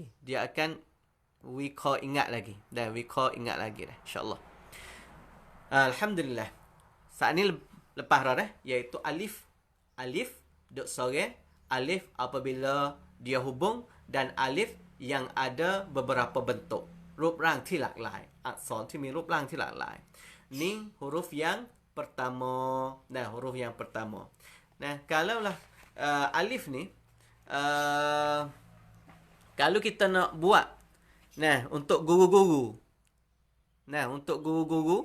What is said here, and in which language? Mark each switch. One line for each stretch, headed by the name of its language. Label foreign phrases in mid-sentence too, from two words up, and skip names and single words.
Malay: Dia akan recall ingat lagi. Dan recall ingat lagi dah. InsyaAllah. Alhamdulillah. Saat ni lepas dah dah. Iaitu alif. Alif. Duk sore. Alif apabila dia hubung. Dan alif yang ada beberapa bentuk.
Thai: รูปร่างที่หลากหลาย อักษรที่มีรูปร่างที่หลากหลาย
Malay: Ni huruf yang pertama. Nah, huruf yang pertama. Nah, kalaulah alif ni. Kalau kita nak buat. Nah, untuk guru-guru. Nah, untuk guru-guru.